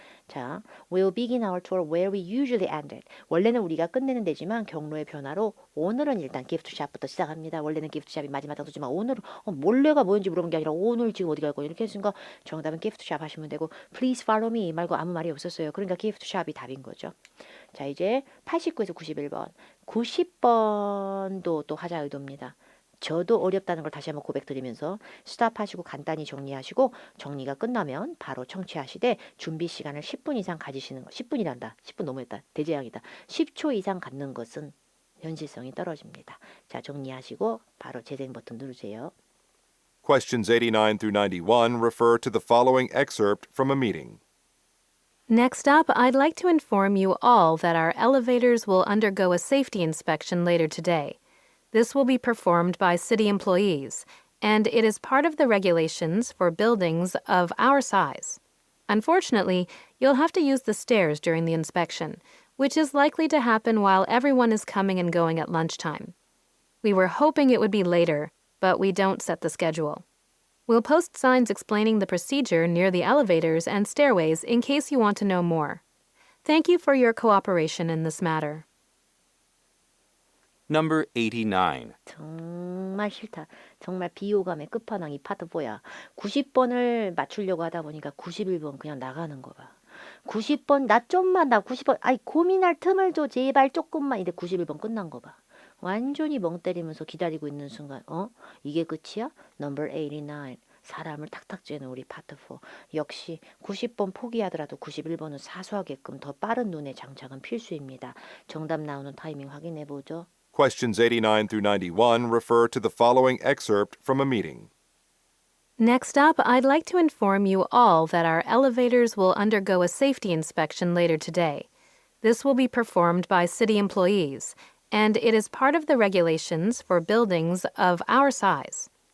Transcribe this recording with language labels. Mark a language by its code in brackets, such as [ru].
[en] 자, we'll begin our tour where we usually end it. [ko] 원래는 우리가 끝내는 데지만 경로의 변화로 오늘은 일단 gift shop부터 시작합니다. 원래는 gift shop이 마지막 장소지만 오늘은 몰래가 뭐였는지 물어본 게 아니라 오늘 지금 어디 갈 거예요? 이렇게 했으니까 정답은 gift shop 하시면 되고 [en] please follow me [ko] 말고 아무 말이 없었어요. 그러니까 gift shop이 답인 거죠. 자, 이제 89에서 91번. 90번도 또 하자 의도입니다. 저도 어렵다는 걸 다시 한번 고백드리면서 스탑하시고 간단히 정리하시고 정리가 끝나면 바로 청취하시되 준비 시간을 10분 이상 가지시는 거. 10분이란다. 10분 너무했다. 대재앙이다. 10초 이상 갖는 것은 현실성이 떨어집니다. 자, 정리하시고 바로 재생 버튼 누르세요. [en] Questions 89 through 91 refer to the following excerpt from a meeting. Next up, I'd like to inform you all that our elevators will undergo a safety inspection later today. This will be performed by city employees, and it is part of the regulations for buildings of our size. Unfortunately, you'll have to use the stairs during the inspection, which is likely to happen while everyone is coming and going at lunchtime. We were hoping it would be later, but we don't set the schedule. We'll post signs explaining the procedure near the elevators and stairways in case you want to know more. Thank you for your cooperation in this matter. Number 89. [ko] 정말 싫다. 정말 비호감의 끝판왕 이 파트 4야. 90번을 맞추려고 하다 보니까 91번 그냥 나가는 거 봐. 90번 나 좀만 나 90번 아이 고민할 틈을 줘 제발 조금만. 이제 91번 끝난 거 봐. 완전히 멍 때리면서 기다리고 있는 순간 이게 끝이야? [en] Number 89. [ko] 사람을 탁탁 쬐는 우리 파트 4. 역시 90번 포기하더라도 91번은 사수하게끔 더 빠른 눈의 장착은 필수입니다. 정답 나오는 타이밍 확인해 보죠. [en] Questions 89 through 91 refer to the following excerpt from a meeting. Next up, I'd like to inform you all that our elevators will undergo a safety inspection later today. This will be performed by city employees, and it is part of the regulations for buildings of our size.